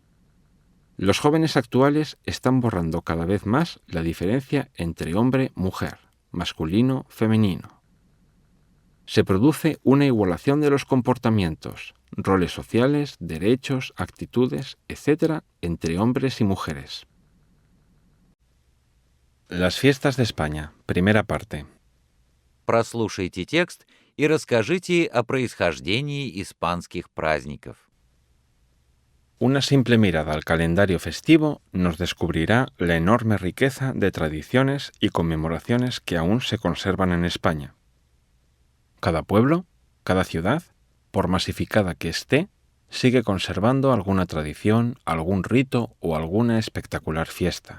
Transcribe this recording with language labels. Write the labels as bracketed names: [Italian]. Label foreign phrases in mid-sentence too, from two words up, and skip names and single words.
[Spanish] Los jóvenes actuales están borrando cada vez más la diferencia entre hombre-mujer, masculino-femenino. Se produce una igualación de los comportamientos, roles sociales, derechos, actitudes, etc. entre hombres y mujeres. Las fiestas de España. Primera parte. [Russian] Прослушайте текст и расскажите о происхождении испанских праздников. [Spanish] Una simple mirada al calendario festivo nos descubrirá la enorme riqueza de tradiciones y conmemoraciones que aún se conservan en España. Cada pueblo, cada ciudad, por masificada que esté, sigue conservando alguna tradición, algún rito o alguna espectacular fiesta.